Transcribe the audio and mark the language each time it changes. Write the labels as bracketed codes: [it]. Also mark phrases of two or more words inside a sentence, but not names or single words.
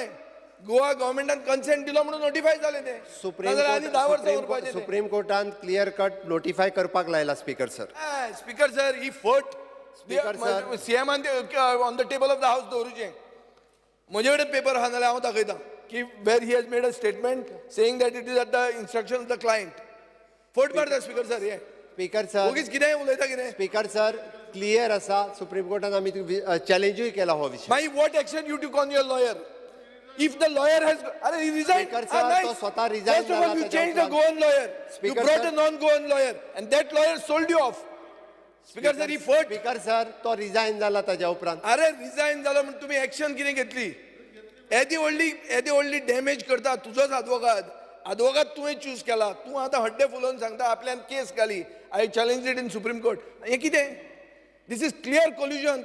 [kok] गोवा गव्हर्मेंटान कन्सेंट दिलो म्हणून नोटिफाय जालें तें. सुप्रीम कोर्टान [en] clear cut [kok] नोटिफाय करपाक लायला [en] Speaker sir. Speaker sir, [kok] ही फट CMान [en] on the table of the House [kok] दवरुचें. म्हजे कडेन पेपर आहा नाल्यार हांव दाखयतां की [en] where he has made a statement saying that it is at the instruction of the client. [kok] फट मारता [en] Speaker sir. [kok] हे [en] Speaker sir, [kok] उगीच कितें उलयता कितें? [en] Speaker sir, [kok] क्लियर आसा. सुप्रीम कोर्टान आमी चॅलेंजूय केला हो विशय. [en] मागीर What action you took on your lawyer? If the lawyer has, he resigned. First of all, you changed the Goan lawyer. You brought a non-Goan lawyer, and that lawyer sold you off. Speaker sir, he fought. Speaker sir, [kok] तो रिजायन जाला ताच्या उपरांत. अरे रिजायन जालो म्हणून तुम्ही एक्शन कितें घेतली? येदी व्हडली डॅमेज करता तुजोच advocate तुवें चूज केला. तूं आतां हड्डे फुलोवन सांगता आपल्यान केस घाली. [en] I challenge it in Supreme Court. [kok] हें कितें? [en] This is clear collusion.